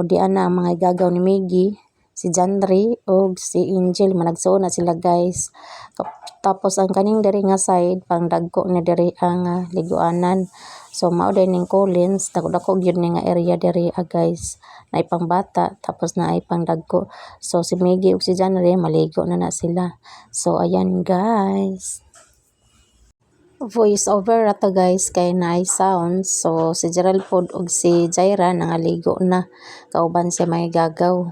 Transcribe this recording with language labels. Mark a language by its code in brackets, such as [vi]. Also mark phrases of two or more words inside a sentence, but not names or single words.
[ceb] diyan na ang mga gagaw ni Miggy, si Jandre o si Angel, managsuon na sila guys. Tapos ang kaning diri nga side, pang dagko na diri ang liguanan. So mao din ning Collins, dako gyud ni nga area diri guys. Na ipang bata, tapos na ay pang dagko. So si Miggy o si Jandre maligo na sila. So ayan guys. [en] Voice over [ceb] ato guys kay naay sound. So si Gerald pod og si Jaira nangaligo na kauban siya may gagaw.